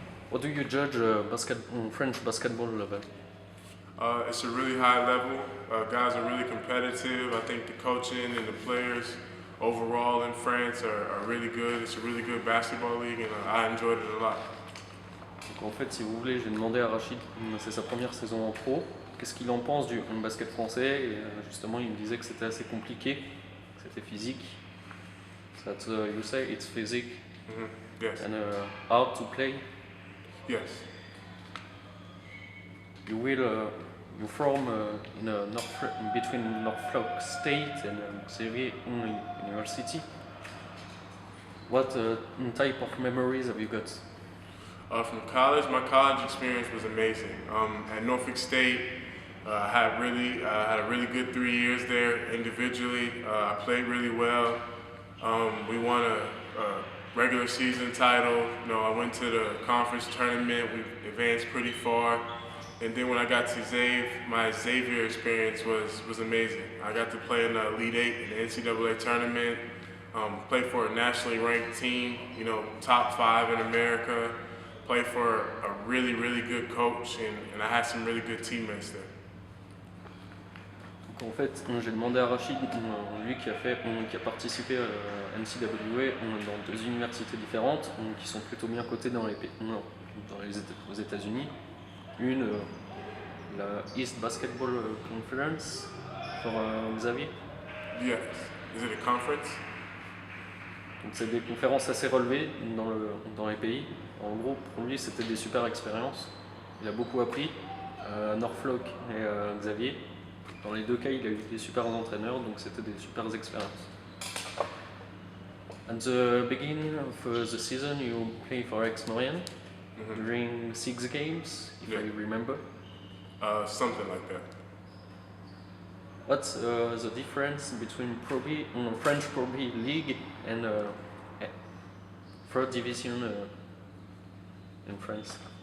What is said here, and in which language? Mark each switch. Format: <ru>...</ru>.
<en>What do you judge French basketball level? It's a really high level. Guys are really competitive. I think the coaching and the players overall in France are really good. It's a really good basketball league, and I enjoyed it a lot.</en> <fr>Donc en fait, si vous voulez, j'ai demandé à Rachid, c'est sa première saison en pro, qu'est-ce qu'il en pense du basket français, et justement il me disait que c'était assez compliqué, que c'était physique.</fr> <en>That you say it's physique Yes. and hard to play. Yes. You from in between Norfolk State and Xavier University. What type of memories have you got? From college, my college experience was amazing. At Norfolk State, I had a really good 3 years there individually. I played really well. We won a regular season title. You know, I went to the conference tournament. We advanced pretty far. And then when I got to my Xavier experience was amazing. I got to play in the Elite Eight in the NCAA tournament. Play for a nationally ranked team. You know, top 5 in America. Play for a really, really good coach, and I had some really good teammates there.</en> <fr>Donc en fait, j'ai demandé à Rachid, lui qui a participé à NCAA dans 2 universités différentes, qui sont plutôt bien cotées aux États-Unis. Une, la East Basketball Conference pour Xavier.</fr> <en>Yes. Is it a conference?</en> <fr>Donc c'est des conférences assez relevées dans les pays. En gros, pour lui, c'était des super expériences. Il a beaucoup appris à Norfolk et à Xavier. Dans les 2 cas, il a eu des super entraîneurs, donc c'était des super expériences.</fr> <en>At the beginning of the season, you play for Aix-Maurienne during 6 games, if I remember. Something like that. What's the difference between French Pro B League and 3rd division in France?</en>